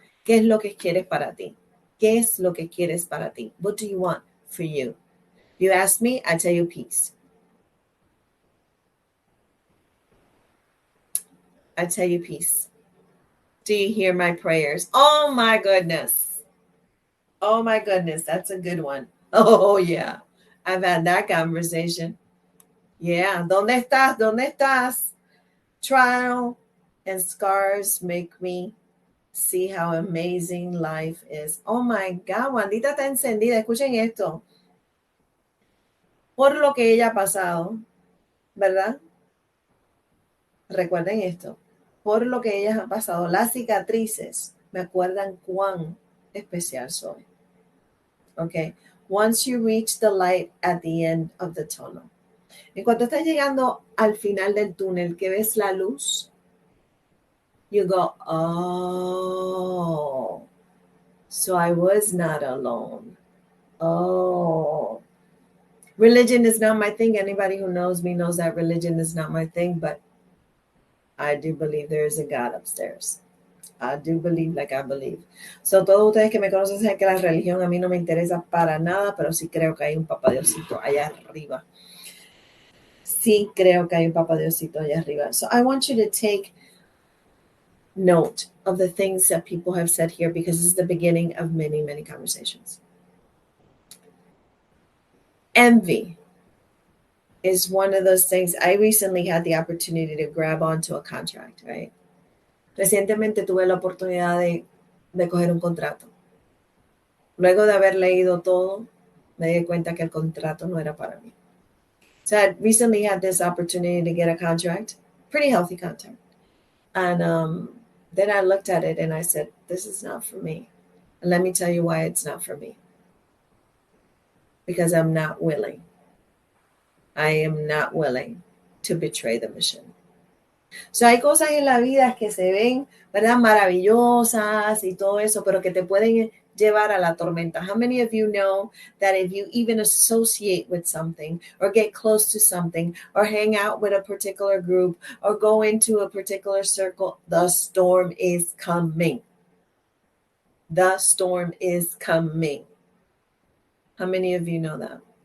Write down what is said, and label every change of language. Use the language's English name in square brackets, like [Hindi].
[Spanish] ¿Qué es lo que quieres para ti? ¿Qué es lo que quieres para ti? [English] What do you want for you? You ask me, I tell you peace. I tell you peace. Do you hear my prayers? Oh my goodness. Oh my goodness. That's a good one. Oh yeah. I've had that conversation. Yeah. [Spanish] ¿Dónde estás? ¿Dónde estás? [English] Trial and scars make me see how amazing life is. Oh my God, [Spanish] Wandita está encendida. Escuchen esto. Por lo que ella ha pasado, ¿verdad? Recuerden esto. Por lo que ellas han pasado, las cicatrices me acuerdan cuán especial soy. [English] Okay. Once you reach the light at the end of the tunnel. [Spanish] En cuanto estás llegando al final del túnel, que ves la luz, [English] you go, oh, so I was not alone. Oh, religion is not my thing. Anybody who knows me knows that religion is not my thing, but I do believe there is a God upstairs. I do believe like I believe. [Spanish] So todos ustedes que me conocen saben que la religión a mí no me interesa para nada, pero sí creo que hay un papá Diosito allá arriba. Sí creo que hay un papá Diosito allá arriba. [English] So I want you to take note of the things that people have said here because it's the beginning of many, many conversations. Envy is one of those things. I recently had the opportunity to grab onto a contract, right? [Spanish] Recientemente tuve la oportunidad de coger un contrato. Luego de haber leído todo, me di cuenta que el contrato no era para mí. [English] So I recently had this opportunity to get a contract, pretty healthy contract. And then I looked at it and I said, this is not for me. And let me tell you why it's not for me. Because I'm not willing. I am not willing to betray the mission. [Spanish] So hay cosas en la vida que se ven, ¿verdad? Maravillosas y todo eso, pero que te pueden llevar a la tormenta. [English] How many of you know that if you even associate with something or get close to something or hang out with a particular group or go into a particular circle, the storm is coming. The storm is coming. How many of you know that?